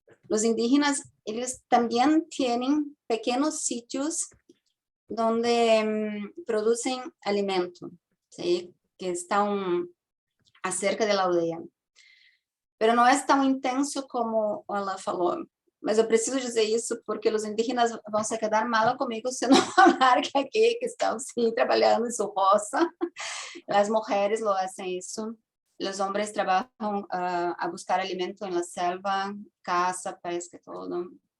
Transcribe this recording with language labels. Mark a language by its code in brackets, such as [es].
[pt] Os indígenas, eles também têm pequenos sítios [es] donde producen alimento, ¿sí? Que están acerca de la aldea. [pt] Pero não é tão intenso como ela falou. Mas eu preciso dizer isso porque os indígenas vão se quedar mal comigo se não falar que aqui que estão sim trabalhando em sua roça. As mulheres [es] lo hacen [pt] isso. Os homens trabalham a buscar alimento na selva, caça, pesca, todo.